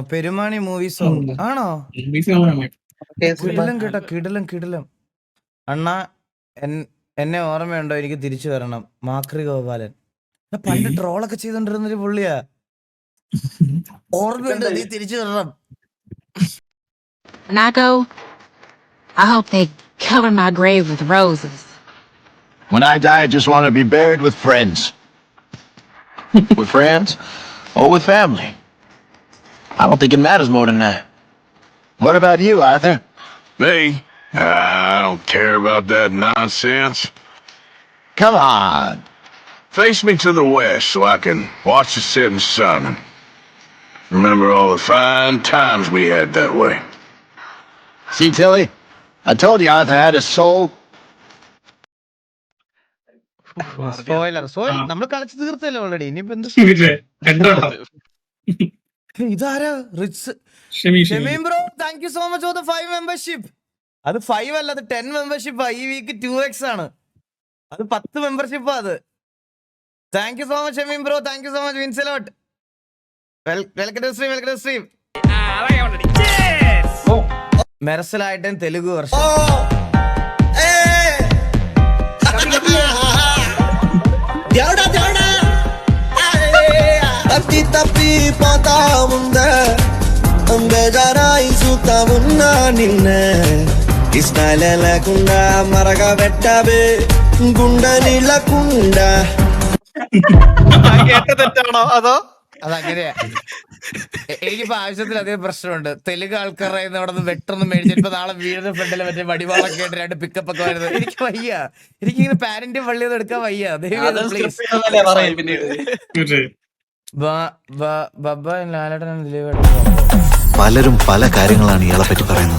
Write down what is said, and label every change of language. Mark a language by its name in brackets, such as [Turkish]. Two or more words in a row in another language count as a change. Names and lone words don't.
[Malayalam] പെരുമാണി മൂവീസോ ആണോ? കിടിലം കേട്ടോ, കിടിലം. അണ്ണാ എന്നെ ഓർമ്മയുണ്ടോ? എനിക്ക് തിരിച്ചു വരണം. മാക്രി ഗോപാലൻ പണ്ട് ട്രോളൊക്കെ ചെയ്തോണ്ടിരുന്നൊരു പുള്ളിയാ. ഓർമ്മയുണ്ടോ? നീ തിരിച്ചു വരണം. [English] When I go, I hope they cover my grave with roses. When I die, I just want to be buried with friends. With friends? Or with family? I don't think it matters more than that. What about you, Arthur? Me? I don't care about that nonsense. Come on. Face me to the west so I can watch the setting sun and remember all the fine times we had that way. See, Tilly? I told you Arthur had a soul. [Malayalam] സ്പോയിലർ നമ്മൾ കളിച്ചു തീർത്തല്ലോ ഓൾറെഡി. ഇനിയിപ്പോ എന്ത്? ഇതാരാ? [English] Rich ഷമീം bro, thank you so much for the 5 membership. [Malayalam] അത് 5 അല്ല, അത് 10 മെമ്പർഷിപ്പാ. ഈ വീക്ക് 2x ആണ്. അത് 10 മെമ്പർഷിപ്പാ അത്. [English] Thank you so much ഷമീം bro, thank you so much വിൻസലോട്ട്. welcome to stream. [Malayalam] മെറസലായിട്ടും തെലുഗു വർഷം. [Telugu] తప్పి పోతా ఉందా బేజారాయి చూతా ఉన్నా నిన్న ఇష్టాల లేకుండా మరగా పెట్టావే గుండె నీళ్ళకుండా. [Malayalam] തെറ്റാണോ അതോ? അതങ്ങനെയാ. എനിക്കിപ്പോ ആവശ്യത്തിലധികം പ്രശ്നമുണ്ട്. തെലുങ്ക് ആൾക്കാരുടെ അവിടെ നിന്ന് വെട്ടൊന്നും മേടിച്ചിട്ട് നാളെ വീടിന്റെ ഫ്രണ്ടിൽ മറ്റേ വടിവാളൊക്കെ ആയിട്ട് 2 പിക്കപ്പ് ഒക്കെ വരുന്നത് എനിക്ക് വയ്യ. എനിക്കിങ്ങനെ പാരന്റും വള്ളിയൊന്നും എടുക്കാൻ വയ്യ. പലരും പല കാര്യങ്ങളാണ് ഇയാളെ പറ്റി പറയുന്നത്.